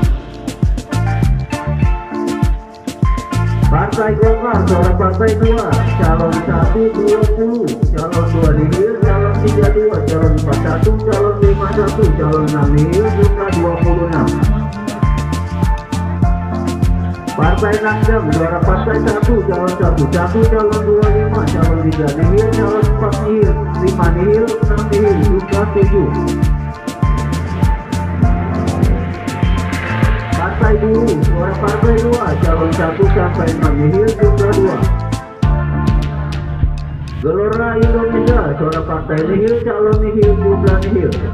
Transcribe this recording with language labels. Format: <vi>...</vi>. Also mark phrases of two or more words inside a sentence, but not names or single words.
<id>Partai Golkar, suara partai 2, calon 1 20, calon 2 nihil, calon 3 2, calon 4 1, calon 5 1, calon 6 nihil, jumlah 26. Partai Nasdem, suara partai 1, calon 1, calon 2 5, calon 3 nihil, calon 4 nihil, 5 nihil, 6 nihil, jumlah 7. Partai Buruh, suara partai 2, calon 1 sampai 6 nihil, jumlah 2. Gelora Indonesia, suara partai nihil, calon nihil, jumlah nihil.</id>